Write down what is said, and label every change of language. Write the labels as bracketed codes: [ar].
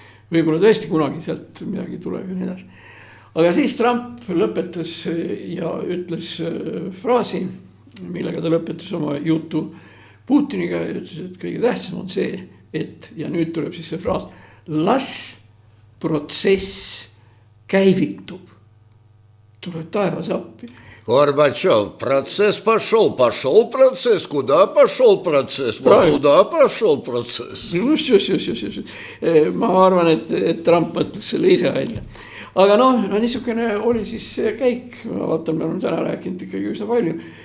[et] Võib-olla tõesti kunagi sealt midagi tuleb ja nii edasi. Aga siis Trump lõpetas ja ütles fraasi, millega ta lõpetas oma jutu Putiniga ja ütles, et kõige tähtsam on see, et, ja nüüd tuleb siis see fraas, las protsess käivitub. Tuleb taevas appi. [ru] Горбачев, процесс пошел процесс, куда пошел процесс, вот туда пошел процесс. [et] Just. Ma arvan, et Trump mõtles selle ise välja. Aga niisugune oli siis see käik, ma vaatan, me oleme täna rääkinud ikkagi üsna palju.